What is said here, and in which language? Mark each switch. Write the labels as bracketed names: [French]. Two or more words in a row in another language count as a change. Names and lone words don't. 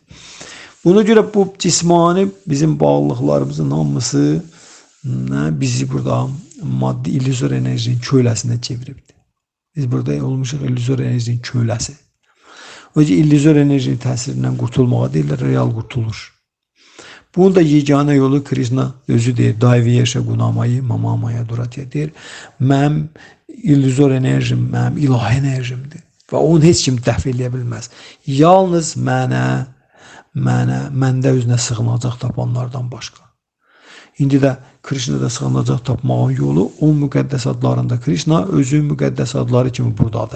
[Azerbaijani] Buna görə bu cismani bizim bağlılıqlarımızın hamısı bizi burada maddi illüzor enerjinin köləsinə çeviribdir. Biz burada olmuşuq illüzor enerjinin köləsi. O ki, illüzor enerjinin təsirindən qurtulmağa deyirlər, real qurtuluş. Bunun da yeganə yolu Krishna özü deyir. [Sanskrit] Daiviyesha gunamayı mamamaya duratya [Azerbaijani] deyir. Mənim illüzor enerjim, mənim ilahi enerjimdir. Və onu heç kim dəf eləyə bilməz. Yalnız məndə özünə sığınacaq tapanlardan başqa. İndi də Krishnada sığınacaq tapmağın yolu 10 müqəddəs adlarında Krishna özü müqəddəs adları kimi buradadır.